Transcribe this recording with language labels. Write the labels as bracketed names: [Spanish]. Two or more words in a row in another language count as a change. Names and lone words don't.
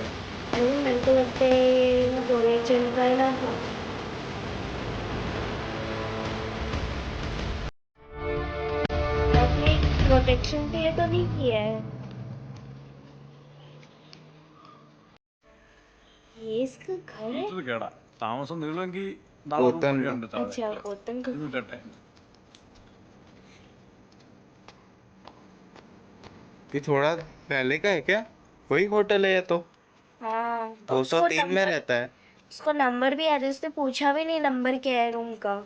[Hindi] मेरे को लगता है बोले चल रहा है ना अपने प्रोटेक्शन के लिए तो नहीं किया है ये इसका घर है [Malayalam] ഇത് കേടാ. താമസം നീളുമെങ്കിൽ പോത്തൻ. [Hindi] अच्छा गौतम का ये थोड़ा पहले का है क्या? वही होटल है ये तो. हाँ 203 में रहता है. उसको नंबर भी याद है उसने पूछा भी नहीं नंबर क्या है रूम का